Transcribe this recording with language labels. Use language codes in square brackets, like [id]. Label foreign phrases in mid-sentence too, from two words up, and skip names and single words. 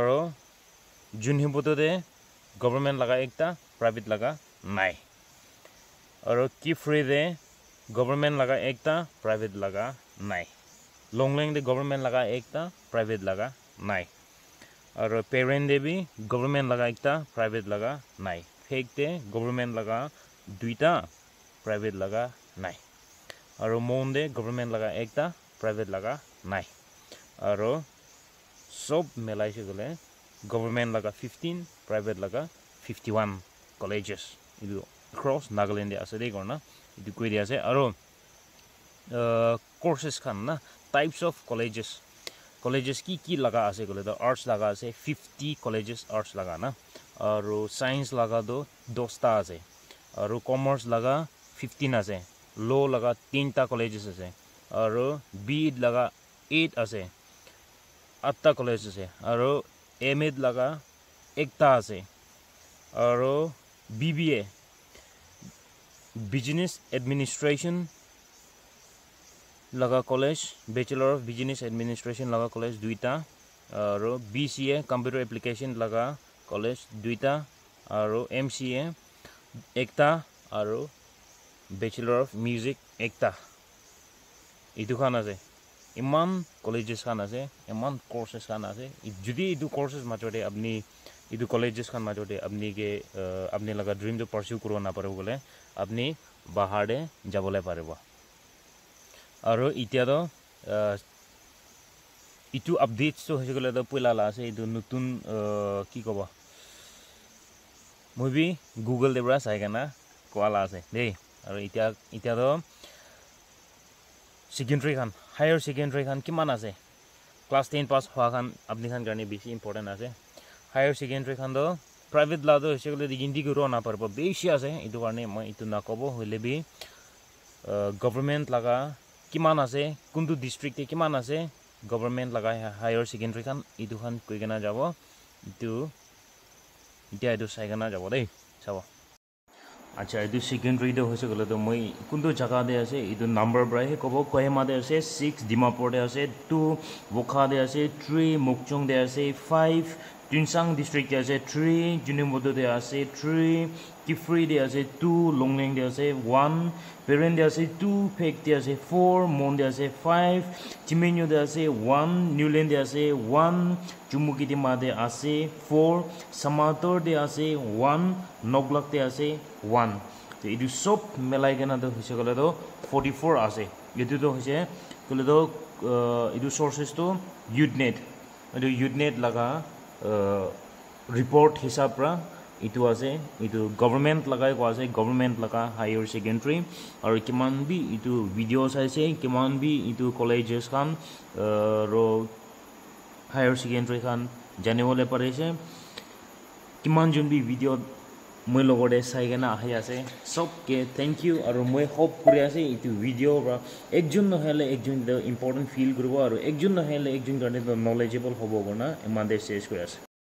[nag] जुनहिबुतो दे गवर्नमेंट लगा एकता प्राइवेट लगा नाइ और किफ्री दे गवर्नमेंट लगा एकता प्राइवेट लगा नाइ लोंगलेंग दे गवर्नमेंट लगा एकता प्राइवेट लगा नाइ और पेरेंट दे भी गवर्नमेंट लगा एकता प्राइवेट लगा नाइ फेक दे गवर्नमेंट लगा दुईटा प्राइवेट लगा नाइ और मोन दे गवर्नमेंट लगा एकता प्राइवेट लगा नाइ और सब मिलाई से गले गवर्नमेंट लगा 15 प्राइवेट लगा 51 colleges idu across Nagaland ase dei korna idu koi dia ase aro courses khan na types of colleges ki laga ase kole to arts laga ase 50 colleges arts laga na aro science laga do 10 ta ase aro commerce laga 15 ase law laga 3 ta colleges ase aro BEd laga 8 ase 8 ta colleges ase aro MEd laga 1 ta ase aro BBA [en] business administration [nag] laga college [en] bachelor of business administration [nag] laga college 2 ta aro BCA [en] computer application [nag] laga college 2 ta aro MCA 1 ta aro [en] bachelor of music [nag] 1 ta idu khan ase iman colleges khan ase iman courses khan ase jodi idu courses majode apni idu colleges khan majode apni ke apni laga [en] dream to pursue [nag] kuro na paro gole apni bahar de jabole paribo aro itia do itu updates to hoje gole do pula la ase idu nutun ki koba moi bi google de bra sai kana koala ase dei aro itia do secondary khan [en] higher secondary [nag] khan kiman ase class 10 pass hoa khan apni khan garne beshi important ase [en] higher secondary [nag] khan do private la do hoje gole hindi guro na parbo beshi ase idu karne moi itu na kobo hoile bi government laga kiman ase kundu district te kiman ase government laga [en] higher secondary [nag] khan idu khan koi gena jabo itu itia idu sai gena jabo dei sabo acha idu secondary de hoise gole to moi kundu jaga de ase idu number bra he kobo Kohima de ase 6 Dimapur de ase 2 Wokha de ase 3 Mokchung de ase 5 Tunsang district de ase 3 Junimodo de ase 3 Kifri de ase 2 Longleng de ase 1 Peren de ase 2 Phek de ase 4 Mon de ase 5 Chimenyo de ase 1 Newland de ase 1 Chumukitima de ase 4 Samator de ase 1 Noglak de ase 1 to idu sob melai gena do hoise gole do 44 ase edu do hoise gole do idu sources to Udenet laga report hisab ra itu ase itu government lagai ko ase government laga higher secondary aru kiman bi itu videos ase kiman bi itu colleges khan ro [en] higher secondary [nag] khan janewole parese kiman jon bi video moi logode sai gena ahi ase sob ke [en] thank you [nag] aru moi hope kuri ase itu video ra ekjon no hele ekjon the important feel gurubo aru ekjon no hele ekjon garne knowledgeable hobo gona emande শেষ kuri ase